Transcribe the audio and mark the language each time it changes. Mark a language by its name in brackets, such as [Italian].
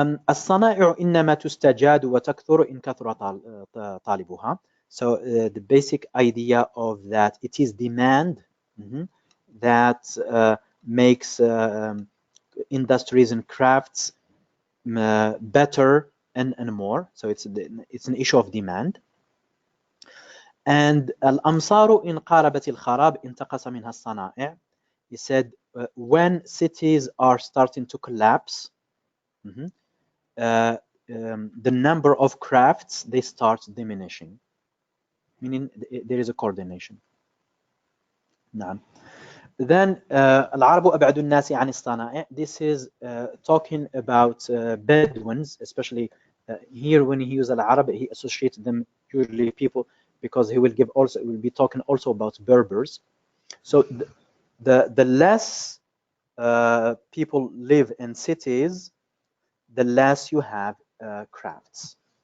[Arabic] الصنائع إنما تستجاد وتكثر إن كثر طالبها. [English] So the basic idea of that, it is demand that makes industries and crafts better and more. So it's an issue of demand. And [Arabic] الأمصار إن قاربت الخراب انتقص منها الصنائع. [English] He said when cities are starting to collapse, the number of crafts, they start diminishing, meaning there is a coordination. Then [Arabic] العرب أبعد الناس عن الصنائع. [English] This is talking about Bedouins, especially here when he uses al-Arab, he associates them usually people, because he will give also, will be talking also about Berbers. So the less people live in cities, the less you have crafts.